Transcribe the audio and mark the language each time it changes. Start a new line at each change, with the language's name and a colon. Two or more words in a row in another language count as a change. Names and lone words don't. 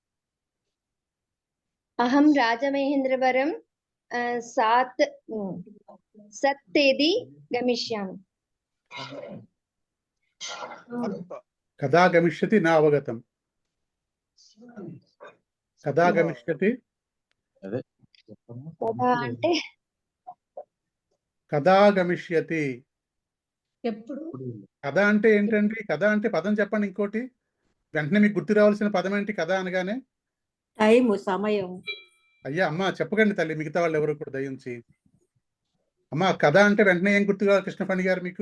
Sanskrit: अहं राजमहेन्द्रवरं 7 तेदी गमिष्यामि। कदा गमिष्यति न अवगतम्। कदा गमिष्यति? कदा गमिष्यति?
Telugu: ఎప్పుడు? కథ అంటే ఏంటండి? కథ అంటే పదం చెప్పండి. ఇంకోటి వెంటనే మీకు గుర్తు రావాల్సిన పదం ఏంటి? కథ అనగానే టైం, సమయం. అయ్యా అమ్మ చెప్పకండి తల్లి, మిగతా వాళ్ళు ఎవరు కూడా దయించి. అమ్మ కథ అంటే వెంటనే ఏం గుర్తు రావాలి కృష్ణఫణి గారు మీకు?